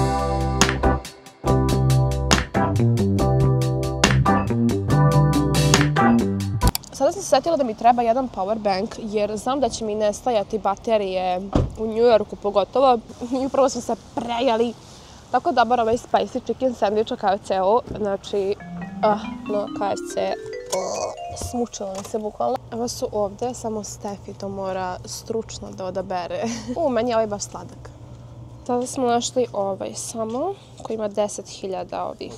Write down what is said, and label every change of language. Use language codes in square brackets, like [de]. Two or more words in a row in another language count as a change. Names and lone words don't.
[bs] Sada sam se sjetila da mi treba jedan [en] power bank, [bs] jer znam da će mi nestajati baterije u New Yorku pogotovo. I upravo smo se prejeli. Tako dobar ovaj [en] spicy chicken sandwich [bs] u KFC-u. Znači, no KFC, smučilo mi se bukvalno. Evo su ovdje, samo Stefi to mora stručno da odabere. Meni je ovaj baš sladak. Sada smo našli ovaj samo, koji ima 10.000 ovih.